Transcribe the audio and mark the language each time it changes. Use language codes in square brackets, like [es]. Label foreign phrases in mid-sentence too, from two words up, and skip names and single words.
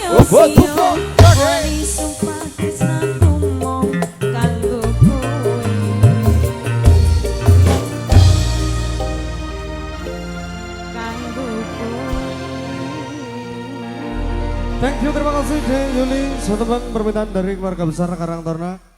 [jv] sio wani sumpah tresnaku mong kanggo kowe. Kanggo kowe. [en] Thank you, [id] terima kasih Dek Yuli. Satu permintaan dari keluarga besar Karang Taruna.